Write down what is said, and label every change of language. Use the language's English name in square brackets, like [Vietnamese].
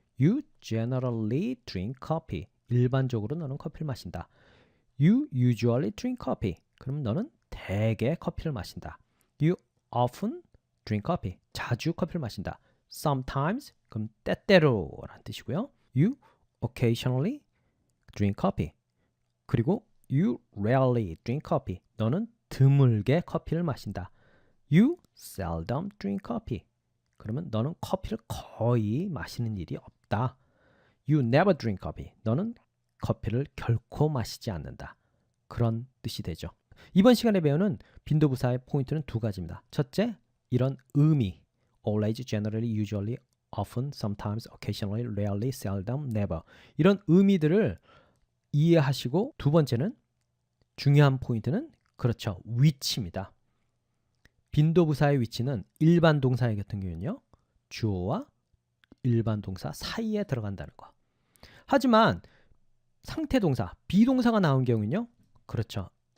[English] You generally drink coffee. [Korean] 일반적으로 너는 커피를 마신다. [English] You usually drink coffee. [Korean] 그러면 너는 대개 커피를 마신다. [English] You often drink coffee. [Korean] 자주 커피를 마신다. Sometimes 그럼 때때로 라는 뜻이고요. [English] You occasionally drink coffee. 그리고 You rarely drink coffee. [Korean] 너는 드물게 커피를 마신다. [English] You seldom drink coffee. [Korean] 그러면 너는 커피를 거의 마시는 일이 없다. [English] You never drink coffee. [Korean] 너는 커피를 결코 마시지 않는다. 그런 뜻이 되죠. 이번 시간에 배우는 빈도부사의 포인트는 두 가지입니다. 첫째, 이런 의미. [English] Always, generally, usually, often, sometimes, occasionally, rarely, seldom, never. [Korean] 이런 의미들을 이해하시고 두 번째는 중요한 포인트는 그렇죠. 위치입니다. 빈도부사의 위치는 일반 동사의 같은 경우는요. 주어와 일반 동사 사이에 들어간다는 거. 하지만 상태 동사, 비동사가 나온 경우는요. 그렇죠.